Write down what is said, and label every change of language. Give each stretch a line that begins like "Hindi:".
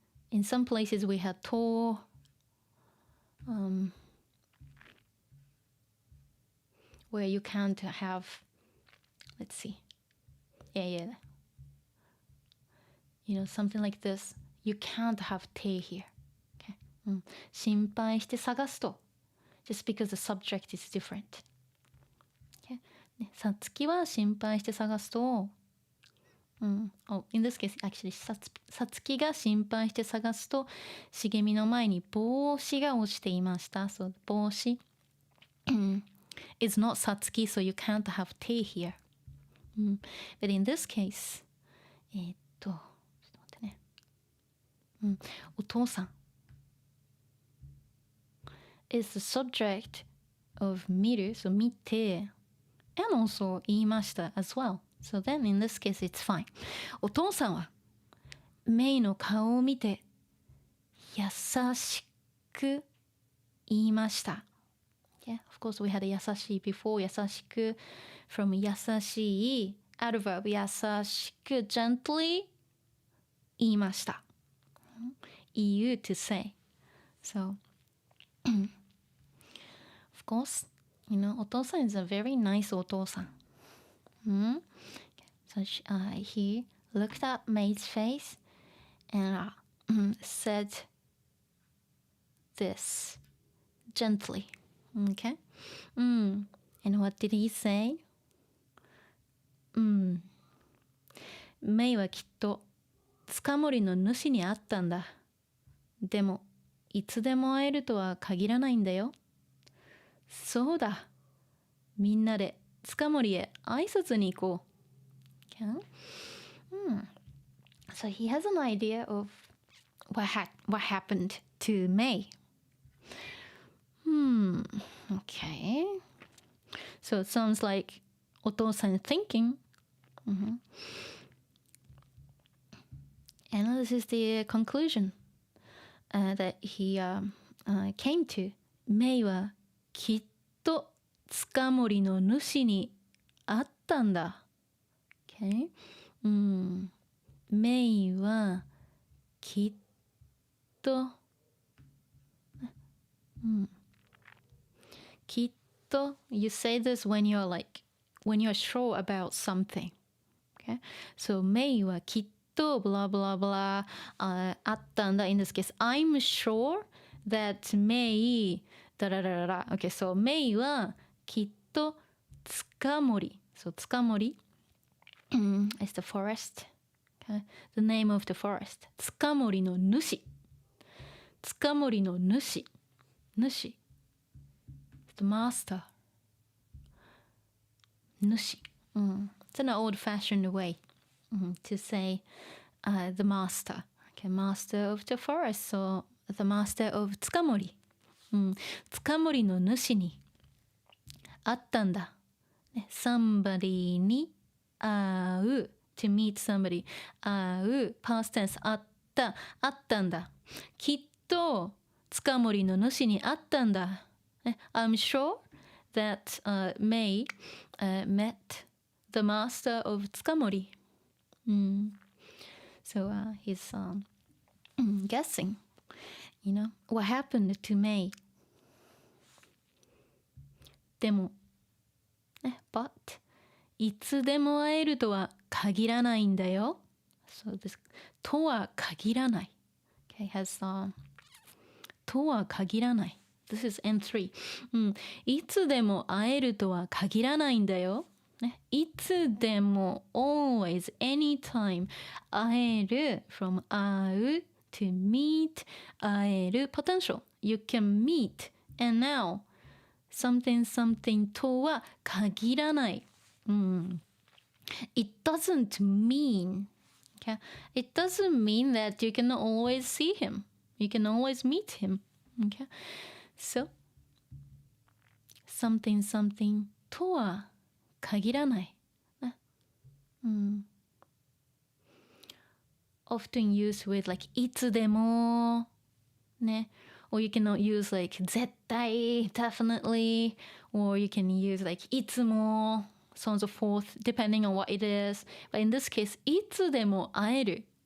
English: In some places we have と、where you can't have, let's see. Yeah. You know, something like this. You can't have 手 here. Okay?
Japanese: 心配して探すと。
English: Just because the subject is different. Okay?
Japanese: ね、さつきは心配して探すと、
English: oh, in this case, actually,
Japanese: さつきが心配して探すと、茂みの前に帽子が落ちていました。
English: So, 帽子 is not さつき, so you can't have 手 here. But in this case,
Japanese: ちょっと待ってね。
English: お父さん is the subject of 見る so 見て and also 言いました as well. So then in this case it's fine.
Japanese: お父さんはメイの顔を見て優しく言いました。
English: Yeah, of course we had 優しい before 優しく from 優しい adverb 優しく gently 言いました。言う to say. So, of course, you know, お父さん is a very nice お父さん。 So he looked at May's face and said this gently. Okay? And what did he say?
Japanese: メイはきっとつかもりの主に会ったんだ。でもいつでも会えるとは限らないんだよ。そうだ。みんなでつかもりへ挨拶に行こう。
English: Okay? So he has an idea of what happened to May. Okay. So it sounds like お父さん thinking. And this is the conclusion that he came to.
Japanese: メイはきっとつかもりの主に会ったんだ。
English: Okay?
Japanese: メイはきっと、きっと
English: you say this when you're sure about something. Okay? So
Japanese: メイはきっと
English: blah blah blah あったんだ。 In this case, I'm sure that May だらららら。 Okay, so
Japanese: メイはきっとつかもり。
English: So つかもりis the forest. Okay? The name of the forest.
Japanese: つかもりの主。つかもりの主。
English: 主。The master. 主。 It's an old-fashioned way to say the master. Okay, master of the forest. So the master of つかもり。
Japanese: つかもりの主に会ったんだ。 somebody に会う。
English: to meet somebody 会う past tense 会ったんだ。
Japanese: きっとつかもりの主に会ったんだ。
English: I'm sure that May met the master of つかもり。 So he's guessing, what happened to May.
Japanese: でもbut いつでも会えるとは限らないんだよ。
English: So this とは限らない。Okay, has とは限らない。 This is N3。
Japanese: いつでも会えるとは限らないんだよ。
English: いつでも always, anytime 会える from 会う to meet 会える potential. You can meet and now something とは限らない。 It doesn't mean, okay? It doesn't mean that you can always see him. You can always meet him. Okay? So, something とは限らない。 Often used with like いつでもね。 Or you can use like 絶対 definitely. Or you can use like いつも so on and so forth, depending on what it is. But in this case,
Japanese: いつでも会える。